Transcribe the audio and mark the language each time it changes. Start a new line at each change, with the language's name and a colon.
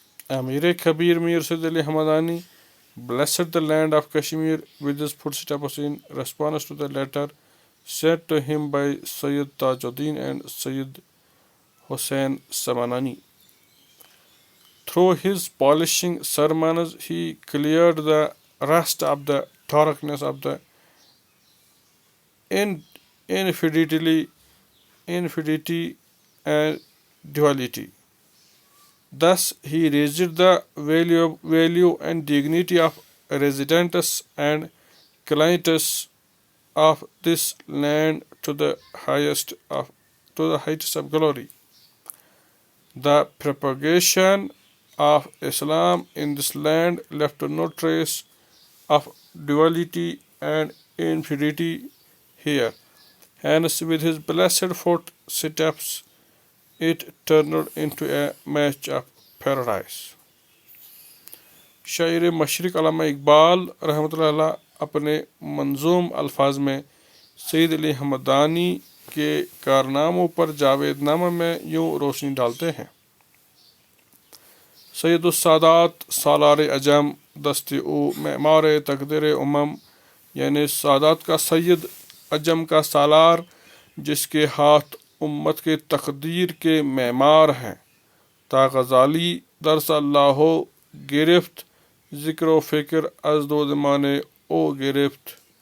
English: Amir Kabir Mir Sayyid Ali Hamadani blessed the land of Kashmir with his footsteps in response to the letter sent to him by Sayyid Tajuddin and Sayyid Hussain Samanani. Through his polishing sermons, he cleared the rest of the darkness of the infidelity and duality. Thus, he raised the value and dignity of residents and clients of this land to the heights of glory. The propagation of Islam in this land left no trace of duality and infidelity here. Hence, with his blessed footsteps, it turned into a match of paradise.
Urdu: شاعر مشرق علامہ اقبال رحمۃ اللہ علیہ اپنے منظوم الفاظ میں سید علی ہمدانی کے کارناموں پر جاوید نامہ میں یوں روشنی ڈالتے ہیں:
Persian: سید السادات سالار عجم، دست او معمار تقدیر امم،
Urdu: یعنی سادات کا سید، عجم کا سالار، جس کے ہاتھ امت کے تقدیر کے معمار ہیں۔
Persian: تا غزالی درس اللہ ہو گرفت، ذکر و فکر از دو زمانے او گرفت۔